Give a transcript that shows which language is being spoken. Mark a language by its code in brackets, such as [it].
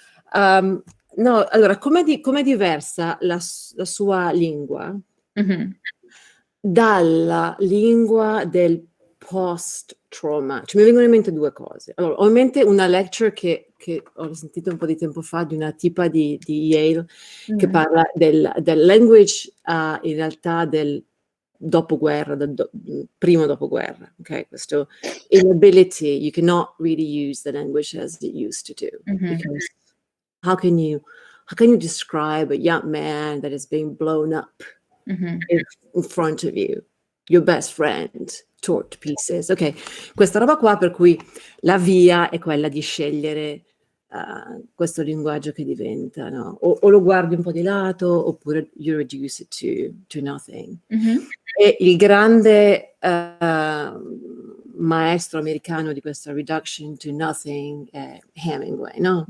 [it] No, allora, com'è diversa la sua lingua dalla lingua del post-trauma? Cioè, mi vengono in mente 2 cose. Allora, ho in mente una lecture che ho sentito un po' di tempo fa di una tipa di Yale che parla del language in realtà del dopoguerra, primo dopoguerra, ok? Questo [en] inability, you cannot really use the language as it used to do. Because how can you describe a young man that is being blown up in front of you, your best friend, torn to pieces? [it] Ok, questa roba qua, per cui la via è quella di scegliere questo linguaggio che diventa, no? O lo guardi un po' di lato, oppure [en] you reduce it to nothing. [it] E il grande maestro americano di questa [en] reduction to nothing [it] è Hemingway, no?